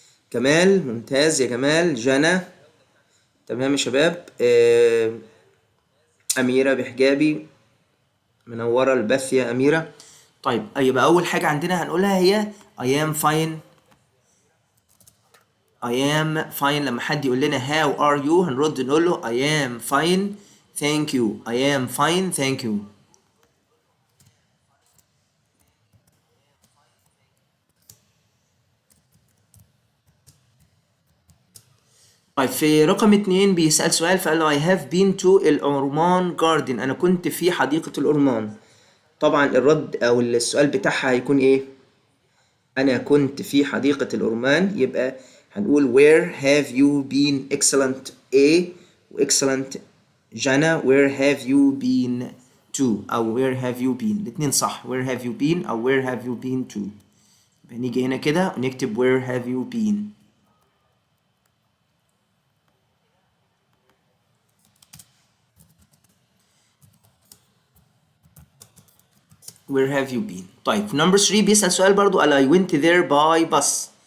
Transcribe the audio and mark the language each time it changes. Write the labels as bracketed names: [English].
[Arabic] كمال ممتاز يا جمال. جنى تمام يا شباب. أميرة بحجابي منورة البث يا أميرة. طيب يبقى أول حاجة عندنا هنقولها هي [English] I am fine. I am fine. [Arabic] لما حد يقول لنا [English] how are you [Arabic] هنرد نقول له [English] I am fine thank you. I am fine thank you. [Arabic] طيب في رقم 2 بيسأل سؤال فقال له [English] I have been to [Arabic] الأورمان garden. أنا كنت في حديقة الأورمان. طبعا الرد أو السؤال بتاعها هيكون إيه؟ أنا كنت في حديقة الأورمان. يبقى هنقول [English] where have you been. excellent A و excellent جانا. where have you been to أو where have you been، [Arabic] الاتنين صح. [English] where have you been أو where have you been to. [Arabic] يبقى نيجي هنا كده ونكتب [English] where have you been. [Arabic] where have you been. طيب في number 3 بيسأل سؤال برضو قال [English] I went there by bus.